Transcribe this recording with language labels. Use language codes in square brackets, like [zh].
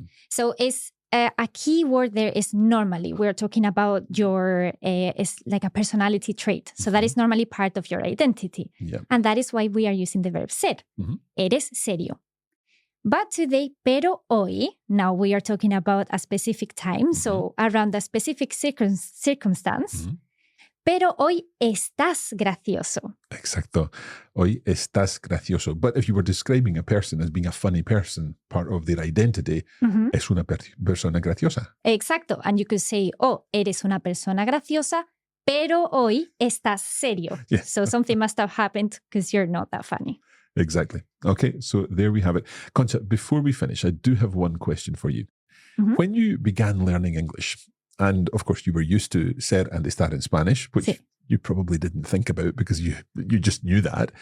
[en] So it's a key word there is normally. We're talking about your, it's like a personality trait. So that is normally part of your identity. Yeah. And that is why we are using the verb ser. [es] Eres serio. [en] But today, [es] pero hoy, [en] now we are talking about a specific time, so around a specific circumstance. [es] Pero hoy estás gracioso. Exacto. Hoy estás gracioso. [en] But if you were describing a person as being a funny person, part of their identity, [es] es una persona graciosa. Exacto. [en] And you could say, oh, [es] eres una persona graciosa, pero hoy estás serio. [en] Yeah. So something must have happened because you're not that funny. Exactly. Okay, so there we have it. Concha, before we finish, I do have one question for you. When you began learning English, and of course you were used to ser and estar in Spanish, which you probably didn't think about because you just knew that.